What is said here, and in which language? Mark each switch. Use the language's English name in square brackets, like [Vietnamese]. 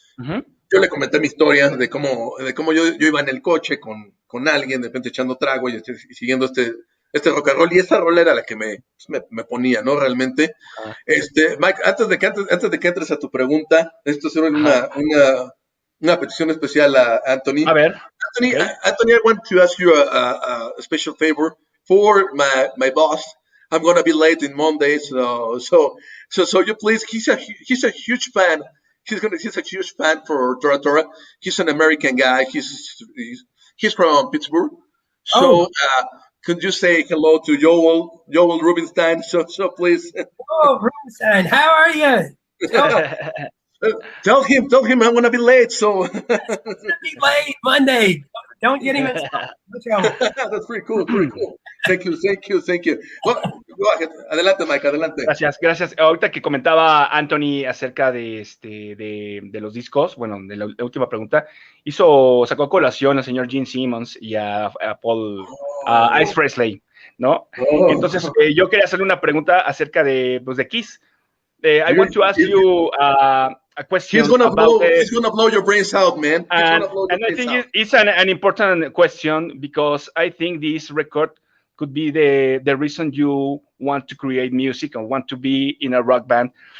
[Spanish] Yo le comenté mi historia de cómo yo iba en el coche con alguien, de repente echando trago y siguiendo este rock and roll, y esa rola era la que me ponía, ¿no? Realmente. Mike, antes de que entres a tu pregunta, esto es una petición especial a Anthony. A ver. [English] Anthony, okay. Anthony, I want to ask you a special favor for my boss. I'm gonna be late in Monday, so you please. He's a huge fan. He's a huge fan for Tora Tora. He's an American guy. He's from Pittsburgh. So could you say hello to Joel Rubinstein? So please. Oh, Rubinstein, how are you? Tell him I'm gonna be late. So he's gonna be late Monday. Don't get him in trouble. That's pretty cool. Thank you. Go ahead. [Spanish] Adelante, Mike, adelante. Gracias. Ahorita que comentaba Anthony acerca de los discos, bueno, de la última pregunta, sacó a colación al señor Gene Simmons y a Paul Ice Presley, ¿no? Entonces, yo quería hacerle una pregunta acerca de Kiss. [English] I want to ask you a question. He's gonna blow your brains out, man. And I think it's an important question, because I think this record could be the reason you want to create music and want to be in a rock band.